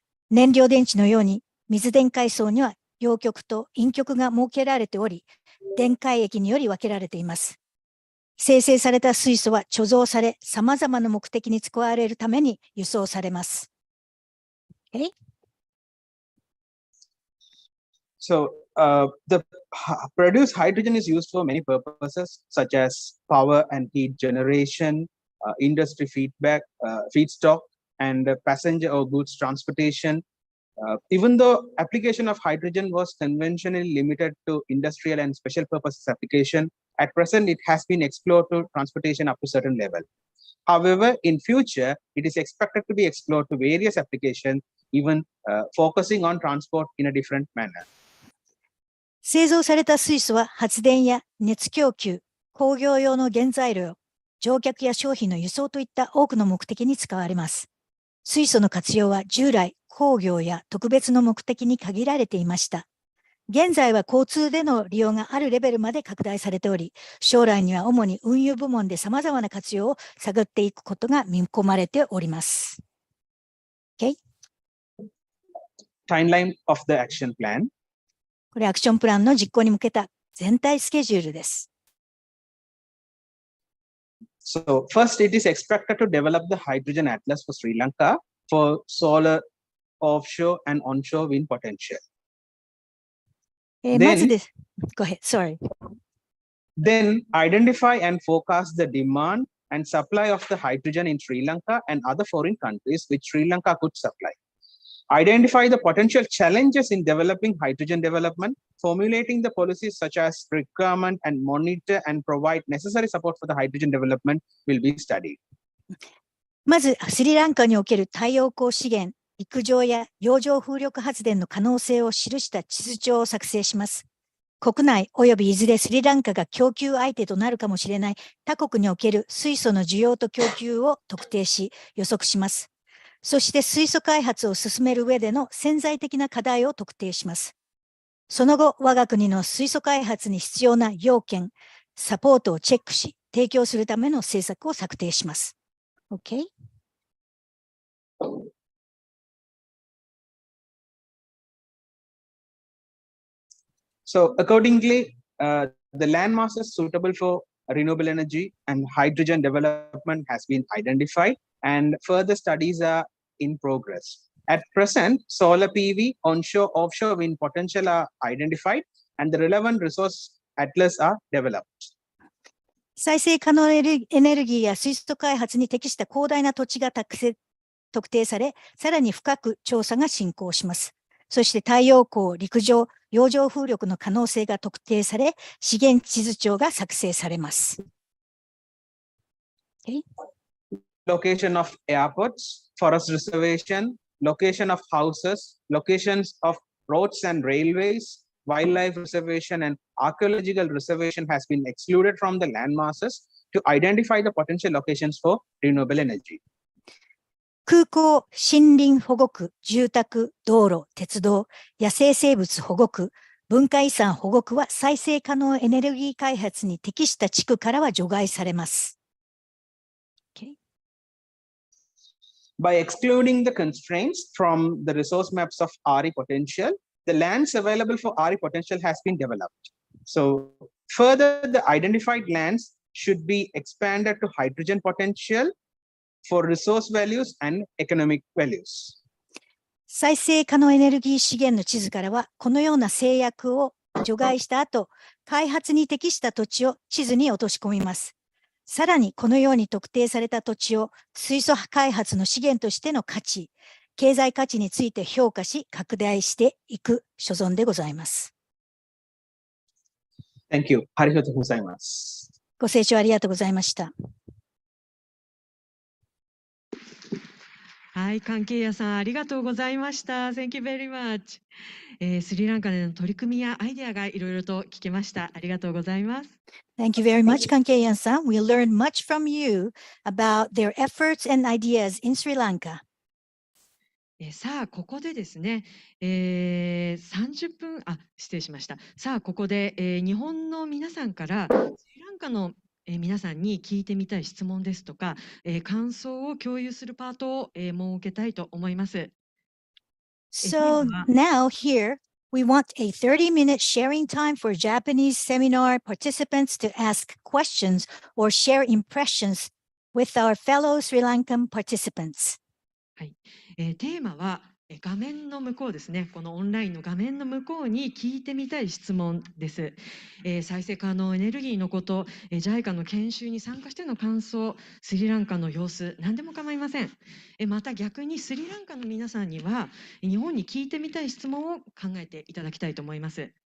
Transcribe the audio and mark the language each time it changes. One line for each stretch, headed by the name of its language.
Japanese: 燃料電池のように水電解層には陽極と陰極が設けられており、電解液により分けられています。生成された水素は貯蔵され、様々な目的に使われるために輸送されます。
English: Okay? So the produced hydrogen is used for many purposes, such as power and heat generation, industry feedstock, and passenger or goods transportation. Even though application of hydrogen was conventionally limited to industrial and special purposes application, at present it has been explored to transportation up to a certain level. However, in future, it is expected to be explored to various applications, even focusing on transport in a different manner.
Japanese: 製造された水素は発電や熱供給、工業用の原材料、乗客や商品の輸送といった多くの目的に使われます。水素の活用は従来、工業や特別の目的に限られていました。現在は交通での利用があるレベルまで拡大されており、将来には主に運輸部門で様々な活用を探っていくことが見込まれております。
English: Okay? Timeline of the action plan.
Japanese: これアクションプランの実行に向けた全体スケジュールです。
English: So first, it is expected to develop the hydrogen atlas for Sri Lanka for solar, offshore, and onshore wind potential.
Japanese: まずです。
English: Go ahead, sorry. Then identify and forecast the demand and supply of the hydrogen in Sri Lanka and other foreign countries which Sri Lanka could supply. Identify the potential challenges in developing hydrogen development, formulating the policies such as requirement and monitor and provide necessary support for the hydrogen development will be studied.
Japanese: まず、スリランカにおける太陽光資源、陸上や洋上風力発電の可能性を記した地図帳を作成します。国内及びいずれスリランカが供給相手となるかもしれない他国における水素の需要と供給を特定し予測します。そして水素開発を進める上での潜在的な課題を特定します。その後、我が国の水素開発に必要な要件、サポートをチェックし、提供するための政策を策定します。
English: OK? So accordingly, the land masses suitable for renewable energy and hydrogen development has been identified and further studies are in progress. At present, solar PV, onshore, offshore wind potential are identified and the relevant resource atlas are developed.
Japanese: 再生可能エネルギーや水素開発に適した広大な土地が特定され、さらに深く調査が進行します。そして太陽光、陸上、洋上風力の可能性が特定され、資源地図帳が作成されます。
English: Okay? Location of airports, forest reservation, location of houses, locations of roads and railways, wildlife reservation and archaeological reservation has been excluded from the land masses to identify the potential locations for renewable energy.
Japanese: 空港、森林保護区、住宅、道路、鉄道、野生生物保護区、文化遺産保護区は再生可能エネルギー開発に適した地区からは除外されます。
English: Okay. By excluding the constraints from the resource maps of RE potential, the lands available for RE potential has been developed. So further, the identified lands should be expanded to hydrogen potential for resource values and economic values.
Japanese: 再生可能エネルギー資源の地図からは、このような制約を除外した後、開発に適した土地を地図に落とし込みます。さらに、このように特定された土地を水素開発の資源としての価値、経済価値について評価し、拡大していく所存でございます。
English: Thank you.
Japanese: ありがとうございます。ご清聴ありがとうございました。はい、関係者さんありがとうございました。
English: Thank you very much。
Japanese: スリランカでの取り組みやアイデアがいろいろと聞けました。ありがとうございます。
English: Thank you very much, 関係者さん。We learned much from you about their efforts and ideas in Sri Lanka.
Japanese: さあ、ここでですね、30分、失礼しました。さあ、ここで、日本の皆さんからスリランカの皆さんに聞いてみたい質問ですとか、感想を共有するパートを、設けたいと思います。
English: So now here we want a 30-minute sharing time for Japanese seminar participants to ask questions or share impressions with our fellow Sri Lankan participants.
Japanese: はい、テーマは画面の向こうですね。このオンラインの画面の向こうに聞いてみたい質問です。再生可能エネルギーのこと、JICA の研修に参加しての感想、スリランカの様子、何でも構いません。また逆にスリランカの皆さんには日本に聞いてみたい質問を考えていただきたいと思います。